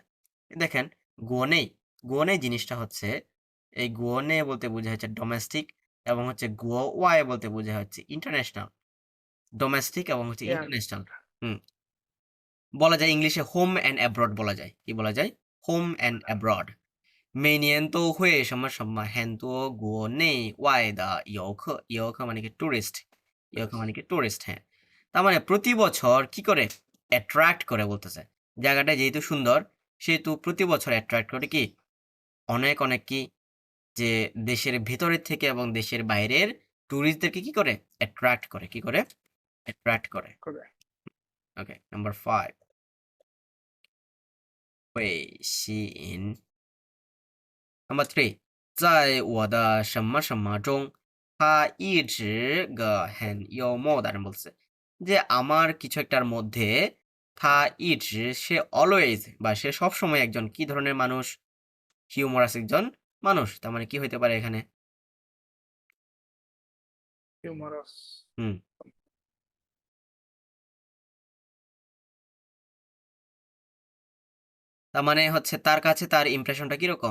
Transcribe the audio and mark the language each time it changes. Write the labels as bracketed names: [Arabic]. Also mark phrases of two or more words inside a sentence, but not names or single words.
[Bangla] দেখেন, গোনে, গোনে জিনিসটা হচ্ছে, এই গোনে বলতে বোঝা হচ্ছে ডোমেস্টিক, এবং হচ্ছে গো ওয়াই বলতে বোঝা হচ্ছে ইন্টারন্যাশনাল। ডোমেস্টিক এবং হচ্ছে ইন্টারন্যাশনাল। বলা যায় ইংলিশে [English] home and abroad [Bangla] বলা যায়। কি বলা যায়? [English] home and abroad. [Chinese] 每年都会什么什么很多国内外的游客，游客 [Bangla] মানে কি? টুরিস্ট। 游客 মানে কি? টুরিস্ট, হ্যাঁ। তার মানে প্রতি বছর কি করে? অ্যাট্রাক্ট করে বলতেছে। জায়গাটা যেহেতু সুন্দর সেহেতু প্রতি বছর অ্যাট্রাক্ট করে কি? অনেক অনেক কি? যে দেশের ভেতরের থেকে এবং দেশের বাইরের টুরিস্টদেরকে কি করে? অ্যাট্রাক্ট করে। কি করে? অ্যাট্রাক্ট করে। ওকে, নাম্বার 5, [Chinese] 会吸引。 [Bangla] Number 3, [Chinese] 在我的什么什么中，他一直个很幽默的人 [Bangla] বলছে যে আমার কিছু একটার মধ্যে থা ইজ, সে অলওয়েজ বা সে সবসময় একজন কি ধরনের মানুষ? হিউমারাস একজন মানুষ। তার মানে কি হইতে পারে এখানে? হিউমারাস। হুম, তার মানে হচ্ছে তার কাছে তার ইমপ্রেশনটা কিরকম?